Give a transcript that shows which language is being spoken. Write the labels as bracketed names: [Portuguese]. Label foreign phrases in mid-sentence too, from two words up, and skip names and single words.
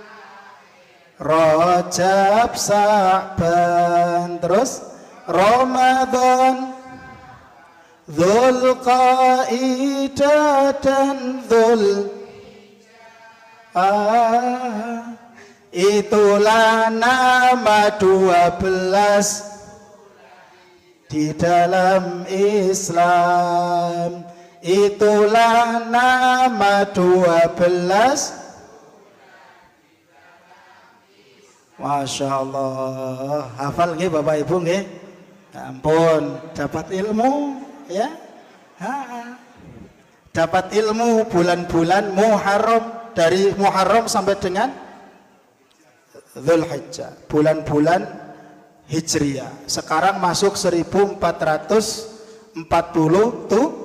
[Indonesian] Rajab, Sa'ban, terus Ramadan, Dzulqaidah dan itulah nama 12 di dalam Islam. Itulah nama 12. [Arabic] ما شاء الله, [Indonesian] hafal nggih Bapak Ibu nggih? Ampun, dapat ilmu ya. Dapat ilmu bulan-bulan Muharram, dari Muharram sampai dengan Dzulhijjah, bulan-bulan Hijriyah. Sekarang masuk 1447.